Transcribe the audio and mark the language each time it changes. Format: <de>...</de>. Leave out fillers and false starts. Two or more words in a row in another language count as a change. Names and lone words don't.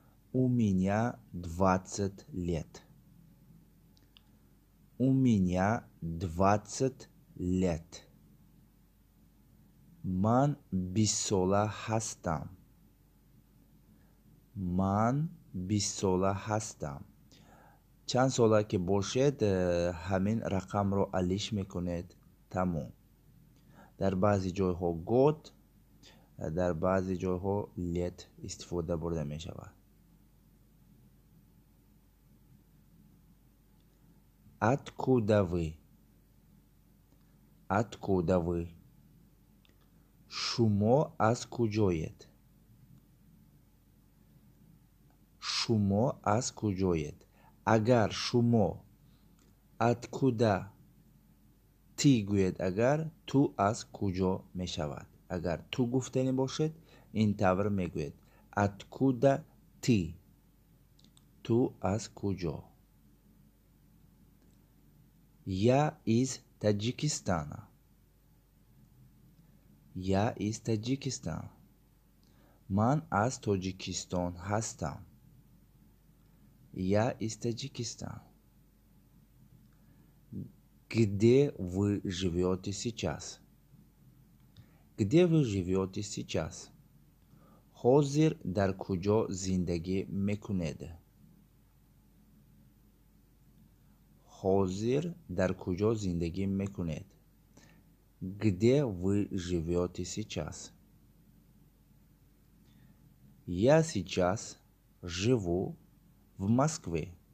<ru>У меня 20 лет. У меня 20 лет.</ru> <tg>Ман бисола хастам. Ман бисола хастам. чанд сола ки бошед, ҳамин рақамро алиш мекунед. Тамом. дар баъзе ҷойҳо год, дар баъзе ҷойҳо лет истифода бурда мешавад.</tg> <ru>Откуда вы? Откуда вы?</ru> <tg>шумо аз куҷоед? шумо аз куҷоед? агар шумо</tg> <ru>откуда ти</ru> <tg>гӯед, агар ту аз куҷо мешавад. агар ту гуфтанӣ бошед, ин тавр мегӯед.</tg> <ru>Откуда ти?</ru> <tg>ту аз куҷо?</tg> <ru>Я из Таҷикистана. Я из Таҷикистан.</ru> <tg>ман аз Тоҷикистон ҳастам.</tg> <ru>Я из Таджикистан. Где вы живете сейчас? Где вы живете сейчас?</ru> <tg>ҳозир дар куҷо зиндагӣ мекунед? ҳозир дар куҷо зиндагӣ мекунед?</tg> <ru>Где вы живете сейчас? Я сейчас живу в Москве.</ru>